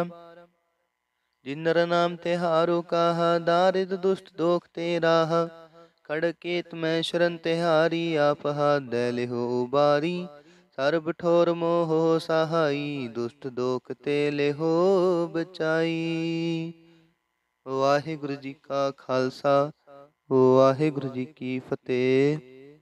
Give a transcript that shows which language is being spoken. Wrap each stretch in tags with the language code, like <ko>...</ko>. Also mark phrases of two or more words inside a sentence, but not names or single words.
<hi>जिन नर नाम तिहारो काहा, दारिद दुष्ट दोख ते राहा। खड़केत में शरण तिहारी, आप हाथ दे लिहो उबारी। सर्ब ठोर मोह सहाई, दुष्ट दोख ते लिहो बचाई। वाहिगुरु जी का खालसा, वाहिगुरु जी की फतेह।</hi>